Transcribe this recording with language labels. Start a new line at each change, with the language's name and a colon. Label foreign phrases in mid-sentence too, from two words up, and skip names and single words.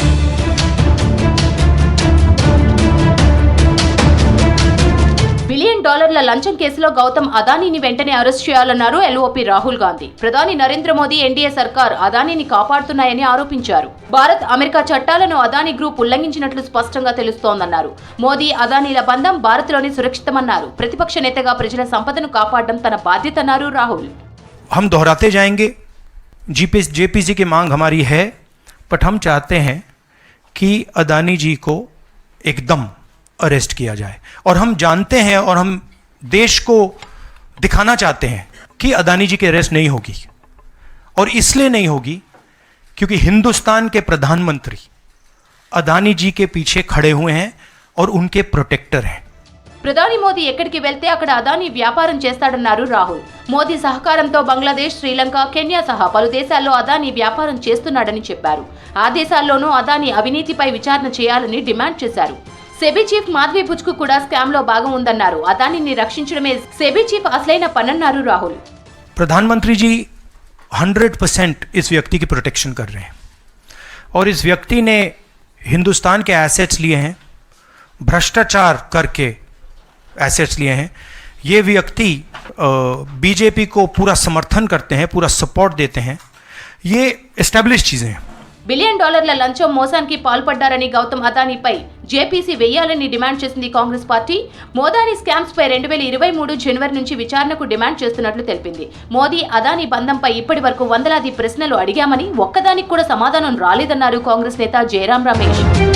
Telugu: $1 బిలియన్ లంచం కేసులో గౌతమ్ అదానీని వెంటనే అరెస్ట్ చేయాలన్నారు ఎల్ఓపీ రాహుల్ గాంధీ. ప్రధాని నరేంద్ర మోదీ, ఎన్డీఏ సర్కార్ అదానీని కాపాడుతున్నాయని ఆరోపించారు. భారత్, అమెరికా చట్టాలను అదానీ గ్రూప్ ఉల్లంఘించినట్లు స్పష్టంగా తెలుస్తోందన్నారు. మోదీ, అదానీల బంధం భారత్లోనే సురక్షితమన్నారు. ప్రతిపక్ష నేతగా ప్రజల సంపదను కాపాడడం తన బాధ్యతన్నారు రాహుల్.
Hindi: हम दोहराते जाएंगे, जेपीसी की मांग हमारी है, बट हम चाहते हैं कि अदानी जी को एकदम अरेस्ट किया जाए। और हम जानते हैं और हम देश को दिखाना चाहते हैं कि अदानी जी की अरेस्ट नहीं होगी, और इसलिए नहीं होगी क्योंकि हिंदुस्तान के प्रधानमंत्री अदानी जी के पीछे खड़े हुए हैं और उनके प्रोटेक्टर हैं।
Telugu: ప్రధాని మోదీ ఎక్కడికి వెళ్తే అక్కడ అదానీ వ్యాపారం చేస్తాడన్నారు రాహుల్. మోదీ సహకారంతో బంగ్లాదేశ్, శ్రీలంక, కెన్యా సహా పలు దేశాల్లో అదానీ వ్యాపారం చేస్తున్నాడని చెప్పారు. ఆ దేశాల్లోనూ అదానీ అవినీతిపై విచారణ చేయాలని డిమాండ్ చేశారు. సెబీ చీఫ్ మాధవి పుచ్కు కూడా స్కామ్ లో భాగం ఉందన్నారు. అదానీని రక్షించడమే సెబీ చీఫ్ అసలైన పనన్నారు రాహుల్.
Hindi: प्रधानमंत्री जी 100% इस व्यक्ति की प्रोटेक्शन कर रहे हैं, और इस व्यक्ति ने हिंदुस्तान के एसेट्स लिए हैं, भ्रष्टाचार करके एसेट्स लिए हैं। ये व्यक्ति बीजेपी को पूरा समर्थन करते हैं, पूरा सपोर्ट देते हैं। ये एस्टेब्लिश चीज़ें हैं।
Telugu: $1 బిలియన్ లంచం మోసానికి పాల్పడ్డారని గౌతమ్ అదానీపై జేపీసీ వేయాలని డిమాండ్ చేసింది కాంగ్రెస్ పార్టీ. మోదానీ స్కామ్స్ పై 2023 జనవరి నుంచి విచారణకు డిమాండ్ చేస్తున్నట్లు తెలిపింది. మోదీ అదానీ బంధంపై ఇప్పటి వరకు వందలాది ప్రశ్నలు అడిగామని, ఒక్కదానికి కూడా సమాధానం రాలేదన్నారు కాంగ్రెస్ నేత జయరాం రమేష్.